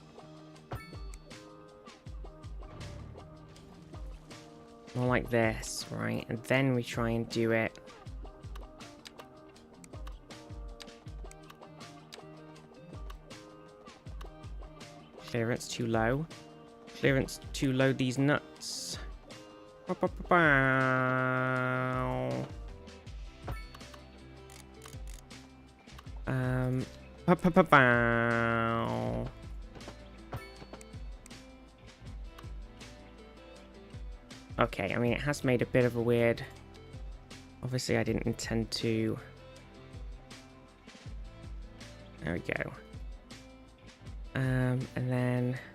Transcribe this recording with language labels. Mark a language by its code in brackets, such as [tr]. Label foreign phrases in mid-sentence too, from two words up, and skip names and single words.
[en] More like this, right? And then we try and do it. Clearance too low. Clearance to load these nuts. Ba-ba-ba-bow. Ba-ba-ba-bow. Okay, I mean, it has made a bit of a weird... Obviously, I didn't intend to... There we go. And then...